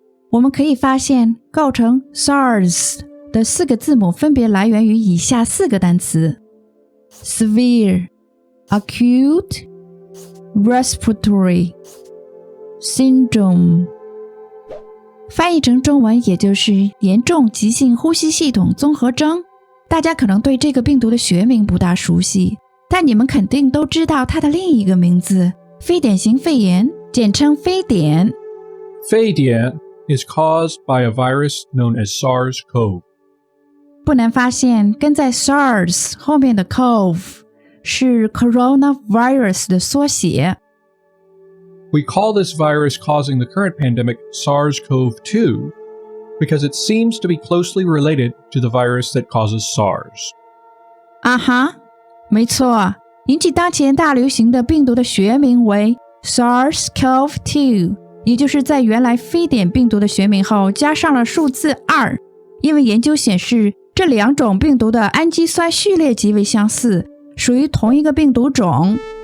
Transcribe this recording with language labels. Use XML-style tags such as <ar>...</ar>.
<zh>我们可以发现，构成 SARS 的4个字母分别来源于以下4个单词 Severe, Acute, Respiratory, Syndrome。翻译成中文也就是严重急性呼吸系统综合征。大家可能对这个病毒的学名不大熟悉，但你们肯定都知道它的另一个名字——非典型肺炎，简称非典。</zh> <en>非典 is caused by a virus known as SARS-CoV.</en> <zh>不难发现，跟在 SARS 后面的 CoV 是 coronavirus 的缩写。</zh> <en>We call this virus causing the current pandemic SARS-CoV-2 because it seems to be closely related to the virus that causes SARS.</en> <zh>啊哈，没错，引起当前大流行的病毒的学名为 SARS-CoV-2， 也就是在原来非典病毒的学名后加上了数字2，因为研究显示这两种病毒的氨基酸序列极为相似，属于同一个病毒种。</zh>